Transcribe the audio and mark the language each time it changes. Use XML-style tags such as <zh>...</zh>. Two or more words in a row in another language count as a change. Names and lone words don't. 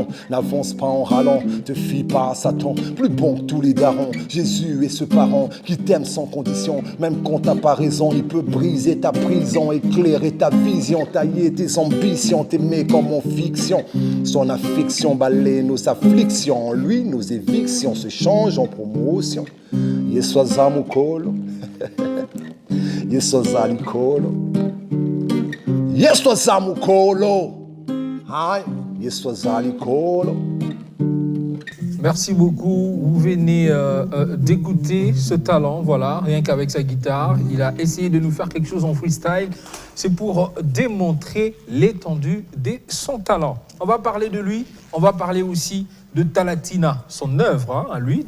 <fr>N'avance pas en râlant, te fie pas à Satan. Plus bon que tous les darons, Jésus est ce parent qui t'aime sans condition, même quand t'as pas raison. Il peut briser ta prison, éclairer ta vision, tailler tes ambitions, t'aimer comme en fiction. Son affection balaie nos afflictions, en lui nos évictions se changent en promotion.</fr> <ln>Yesoza mukolo, Yesoza likolo, Yesoza mukolo, Hi, Yesoza likolo.</ln> <fr>Merci beaucoup. Vous venez d'écouter ce talent, voilà, rien qu'avec sa guitare. Il a essayé de nous faire quelque chose en freestyle. C'est pour démontrer l'étendue de son talent. On va parler de lui, on va parler aussi de Talatina, son œuvre à lui.</fr>